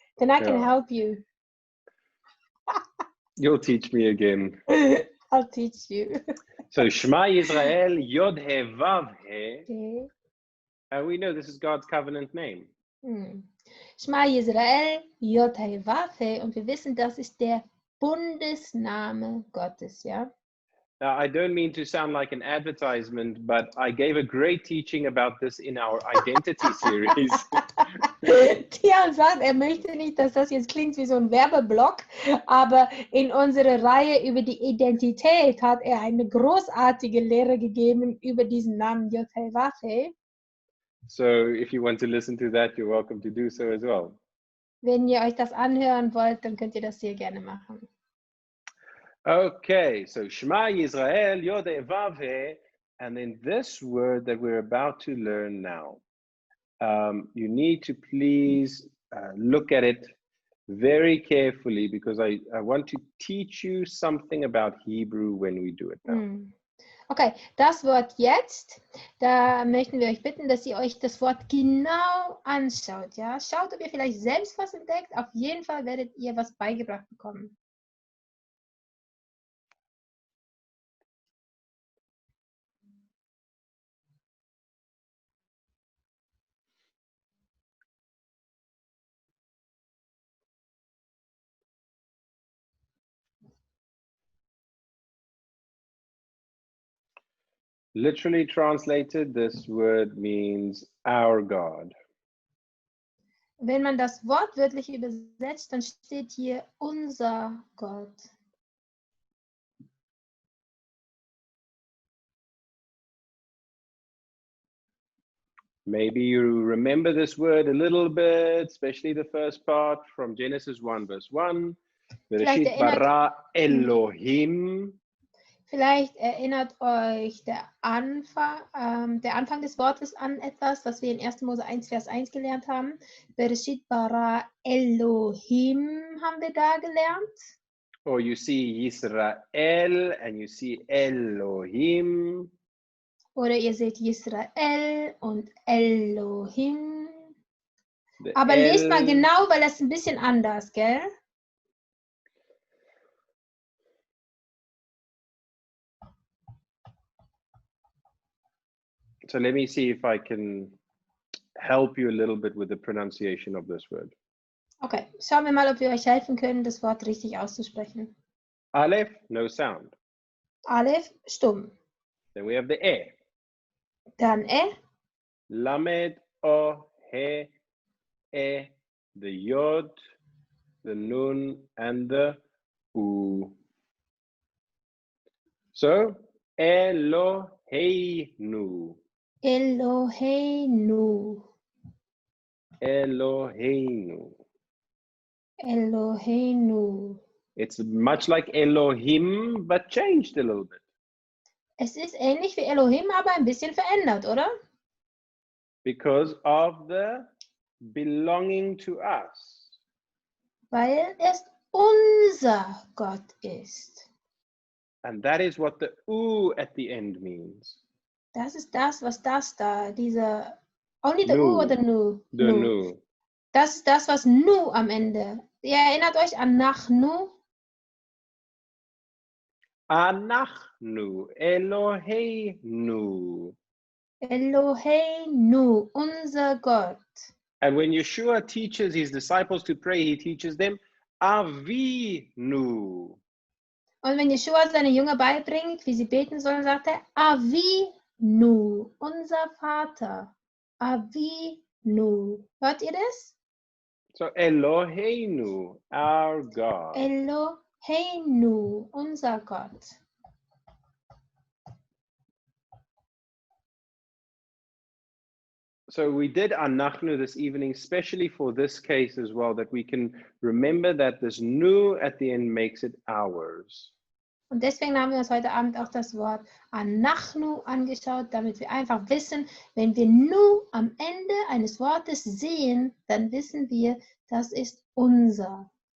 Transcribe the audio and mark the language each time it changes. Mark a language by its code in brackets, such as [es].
[en] Then I can help you. You'll teach me again. I'll teach you. [he] So Shema Yisrael, Yod He Vav He. [en] Okay. And we know this is God's covenant name. [he] Shema Yisrael, Yod He Vav He. [de] Und wir wissen, das ist der Bundesname Gottes, ja? [en] Now, I don't mean to sound like an advertisement, but I gave a great teaching about this in our identity series. [de] Tiaan sagt, er möchte nicht, dass das jetzt klingt wie so ein Werbeblock, aber in unserer Reihe über die Identität hat er eine großartige Lehre gegeben über diesen Namen Yod He Vav He. [en] So if you want to listen to that, you're welcome to do so as well. [de] Wenn ihr euch das anhören wollt, dann könnt ihr das sehr gerne machen. [en] Okay, so [he] Shema Yisrael, Yod He Vav He, [en] and then this word that we're about to learn now. You need to please look at it very carefully because I want to teach you something about Hebrew when we do it now. [de] Okay, das Wort jetzt, da möchten wir euch bitten, dass ihr euch das Wort genau anschaut. Ja? Schaut, ob ihr vielleicht selbst was entdeckt. Auf jeden Fall werdet ihr was beigebracht bekommen. [en] Literally translated, this word means our God. [de] Wenn man das wortwörtlich übersetzt, dann steht hier unser Gott. [en] Maybe you remember this word a little bit, especially the first part from Genesis 1 verse 1. [he] Bereshit bara Elohim. [de] Vielleicht erinnert euch der Anfang des Wortes an etwas, was wir in 1. Mose 1, Vers 1 gelernt haben. Bereshit bara Elohim haben wir da gelernt. [en] Or you see Yisrael and you see Elohim. [de] Oder ihr seht Yisrael und Elohim. Aber lest mal genau, weil das ist ein bisschen anders, gell? [en] So let me see if I can help you a little bit with the pronunciation of this word. [de] Okay, schauen wir mal, ob wir euch helfen können, das Wort richtig auszusprechen. [en] Aleph, no sound. [de] Aleph, stumm. [en] Then we have the E. [de] Dann E. [en] Lamed, O, He, E, the Yod, the Nun, and the U. [he] So, Eloheinu. Eloheinu. Eloheinu. Eloheinu. [en] It's much like Elohim, but changed a little bit. [de] Es ist ähnlich wie Elohim, aber ein bisschen verändert, oder? [en] Because of the belonging to us. [de] Weil es unser Gott ist. [en] And that is what the U at the end means. [de] Das ist das, was das da, diese, [en] only the [he] Nu. [de] U oder Nu? [en] The Nu. [de] Das ist das, was Nu am Ende. Ihr erinnert euch an Nachnu? [he] Anachnu, Eloheinu. [de] Eloheinu, unser Gott. [en] And when Jeschua teaches his disciples to pray, he teaches them Avinu. [de] Und wenn Jeschua seine Jünger beibringt, wie sie beten sollen, sagt er Avinu, unser Vater. Avinu. Hört ihr das? [en] So Eloheinu, our God. [de] Eloheinu, unser Gott. [en] So we did Anachnu this evening, especially for this case as well, that we can remember that this Nu at the end makes it ours. [de] Und deswegen haben wir uns heute Abend auch das Wort Anachnu angeschaut, damit wir einfach wissen, wenn wir Nu am Ende eines Wortes sehen, dann wissen wir, das ist unser.